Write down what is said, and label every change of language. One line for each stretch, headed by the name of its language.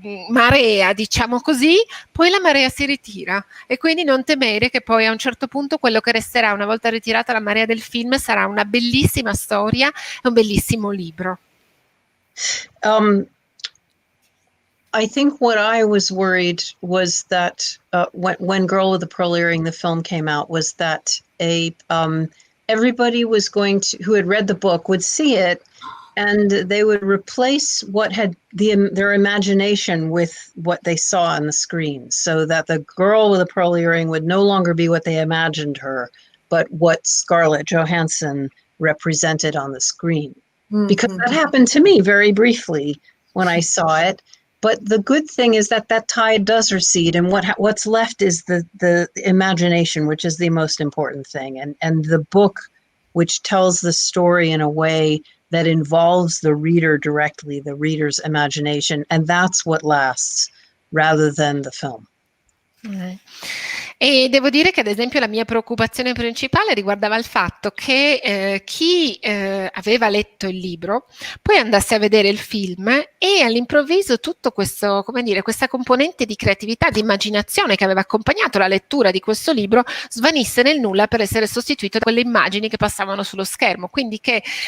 Italian: marea, diciamo così, poi la marea si ritira e quindi non temere che poi a un certo punto quello che resterà una volta ritirata la marea del film sarà una bellissima storia e un bellissimo libro.
English: I think what I was worried was that when Girl with the Pearl Earring, the film came out, was that everybody was going to, who had read the book, would see it, and they would replace what had their imagination with what they saw on the screen, so that the girl with the pearl earring would no longer be what they imagined her, but what Scarlett Johansson represented on the screen. Because that happened to me very briefly when I saw it. But the good thing is that tide does recede, and what's left is the imagination, which is the most important thing, and the book, which tells the story in a way that involves the reader directly, the reader's imagination, and that's what lasts rather than the film.
Italian: E devo dire che ad esempio la mia preoccupazione principale riguardava il fatto che chi aveva letto il libro poi andasse a vedere il film e all'improvviso tutto questo, come dire, questa componente di creatività, di immaginazione che aveva accompagnato la lettura di questo libro svanisse nel nulla per essere sostituito da quelle immagini che passavano sullo schermo, quindi che